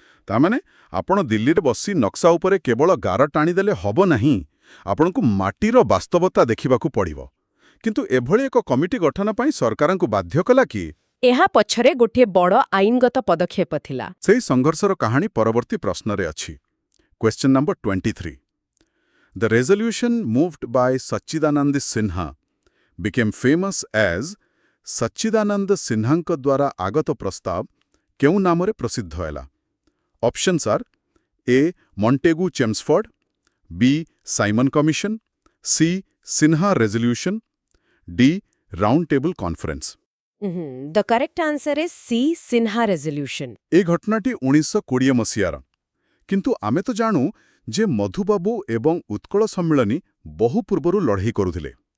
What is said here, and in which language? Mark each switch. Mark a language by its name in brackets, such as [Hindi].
[Odia] ତାମାନେ ଆପଣ ଦିଲ୍ଲୀରେ ବସି ନକ୍ସା ଉପରେ କେବଳ ଗାର ଟାଣିଦେଲେ ହବ ନାହିଁ, ଆପଣଙ୍କୁ ମାଟିର ବାସ୍ତବତା ଦେଖିବାକୁ ପଡ଼ିବ। କିନ୍ତୁ ଏଭଳି ଏକ କମିଟି ଗଠନ ପାଇଁ ସରକାରଙ୍କୁ ବାଧ୍ୟ କଲା କି? ଏହା ପଛରେ ଗୋଟିଏ ବଡ଼ ଆଇନଗତ ପଦକ୍ଷେପ ଥିଲା। ସେହି ସଂଘର୍ଷର କାହାଣୀ ପରବର୍ତ୍ତୀ ପ୍ରଶ୍ନରେ ଅଛି। [English] Question number 23. The resolution moved by Sachidanand Sinha became famous as [Odia] Sachidanand Sinhaଙ୍କ ଦ୍ୱାରା ଆଗତ ପ୍ରସ୍ତାବ କେଉଁ ନାମରେ ପ୍ରସିଦ୍ଧ ହେଲା? Options R A ମଣ୍ଟେଗୁ Chelmsford, B Simon commission, C Sinha ରେଜଲ୍ୟୁସନ, D round table conference. [English] The correct answer is C Sinha resolution. [Odia] ଏ ଘଟଣାଟି 1920 ମସିହାର, କିନ୍ତୁ ଆମେ ତ ଜାଣୁ ଯେ ମଧୁବାବୁ ଏବଂ ଉତ୍କଳ ସମ୍ମିଳନୀ ବହୁ ପୂର୍ବରୁ ଲଢ଼େଇ କରୁଥିଲେ।